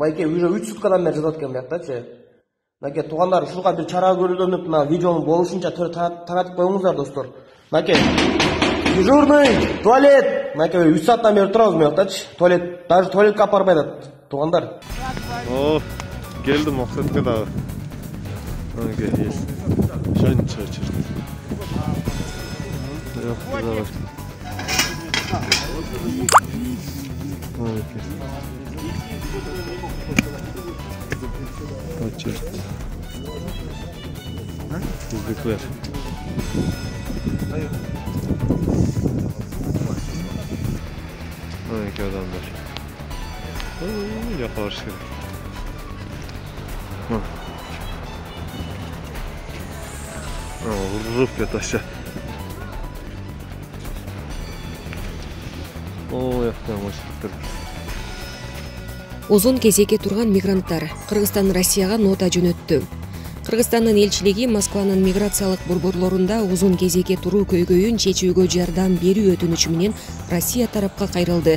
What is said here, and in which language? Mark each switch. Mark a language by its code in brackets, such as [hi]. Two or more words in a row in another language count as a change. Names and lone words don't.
[ky] Байке уже 3 суткадан бери жатат экен буяктачы. Мынакей туугандар ушуга бир чара көрүлөнүп, мына видеону болушунча таратып коюңуздар достор. Мынакей дежурный, туалет. Мынакей 3 сааттан бери турабыз буяктачы. Туалет, даже туалетке алып барбай атат туугандар. О, келдим максатка дагы. Мынакей есть. Шайын чыгыр. [tr] Bizdekiler. Hangi adamlar? Yakalaş gerek. Vurup yat aşağı. [ky] Узун кезекке турган мигранттар Кыргызстан Россияга нота жөнөттү. Кыргызстандын элчилиги Москванын миграциялык борборлорунда узун кезекке туруу көйгөйүн чечүүгө жардам берүү өтүнүчү менен Россия тарапка кайрылды.